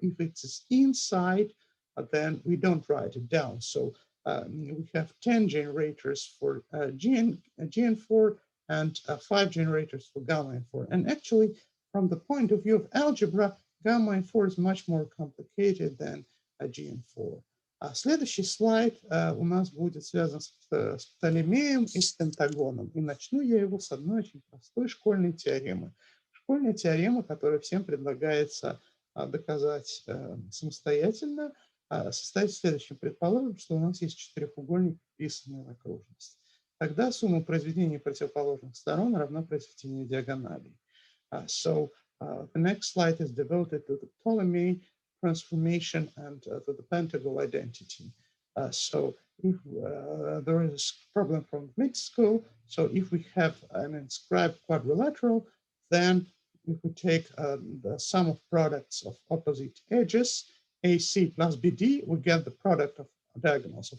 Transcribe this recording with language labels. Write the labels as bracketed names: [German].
[English] If it's inside, then we don't write it down. So we have 10 generators for GN4 and 5 generators for gamma and 4. And actually, from the point of view of algebra, gamma and 4 is much more complicated than GN4. [Russian] Следующий слайд у нас будет связан с Птолемеем и с Пентагоном. И начну я его с одной очень простой школьной теоремы. Школьная теорема, которую всем предлагается доказать самостоятельно, состоит в следующем. Предположим, что у нас есть четырехугольник, вписанный в окружность. Тогда сумма произведений противоположных сторон равна произведению диагоналей. [English] So the next slide is devoted to the Ptolemy transformation and to the Pentagonal identity. So if there is a problem from mixed school, so if we have an inscribed quadrilateral, then if we take the sum of products of opposite edges, AC plus BD, we get the product of diagonals.